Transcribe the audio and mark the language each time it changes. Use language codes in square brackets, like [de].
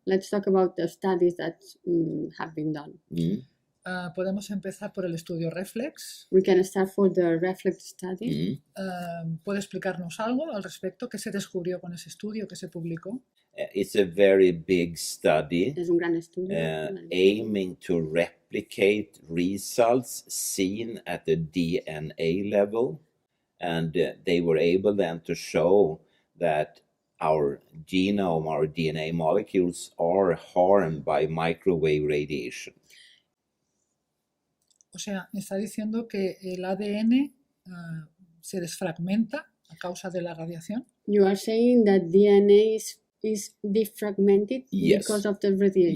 [en] Let's talk about the studies that have been done. [es] Podemos empezar por el estudio Reflex. [en] We can start for the Reflex study. [es] ¿Puede explicarnos algo al respecto? ¿Qué se descubrió con ese estudio que se publicó? [en] It's a very big study [es] Es un gran estudio. [en] aiming to replicate results seen at the DNA level. And they were able then to show that our genome, our DNA molecules are harmed by microwave radiation. [es] O sea, me está diciendo que el ADN se desfragmenta a causa de la radiación. [en] You are saying that DNA is defragmented Yes. because of the radiation.